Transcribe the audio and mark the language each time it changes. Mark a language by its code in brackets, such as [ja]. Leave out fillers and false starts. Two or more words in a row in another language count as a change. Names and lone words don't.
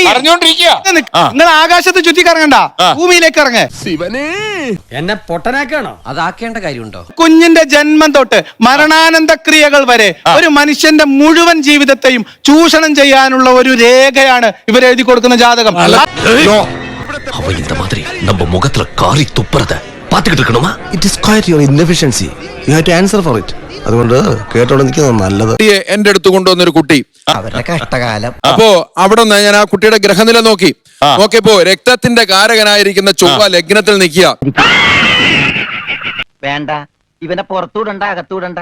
[ml] പറഞ്ഞോണ്ടിരിക്കുക. നിങ്ങൾ ആകാശത്ത് ചുറ്റിക്കറങ്ങണ്ട, ഭൂമിയിലേക്ക് ഇറങ്ങ്. എന്നെ പൊട്ടനാക്കാണോ? അതാക്കേണ്ട കാര്യമുണ്ടോ? കുഞ്ഞിന്റെ ജന്മം തൊട്ട് മരണാനന്ത ക്രിയകൾ വരെ ഒരു മനുഷ്യന്റെ മുഴുവൻ ജീവിതത്തെയും ചൂഷണം ചെയ്യാനുള്ള ഒരു രേഖയാണ് ഇവർ എഴുതി കൊടുക്കുന്ന ജാതകം. [ta] அவ இந்த மாதிரி நம்ம முகத்துல காரி துப்புறத பாத்துக்கிட்டு இருக்கணுமா? [en] It is quite your inefficiency. You have to answer for it. [ml] അതുകൊണ്ട് കേട്ടോണ്ട് നിൽക്കുന്നത് നല്ലത്. എന്റെ അടുത്ത് കൊണ്ടുവന്നൊരു കുട്ടി, അവരുടെ കഷ്ടകാലം. അപ്പോ അവിടെ നിന്ന് ഞാൻ ആ കുട്ടിയുടെ ഗ്രഹനില നോക്കിയപ്പോ രക്തത്തിന്റെ കാരകനായിരിക്കുന്ന ചൊവ്വ ലഗ്നത്തിൽ നിൽക്കുക. വേണ്ട, ഇവനെ പുറത്തൂടണ്ട, അകത്തൂടണ്ട.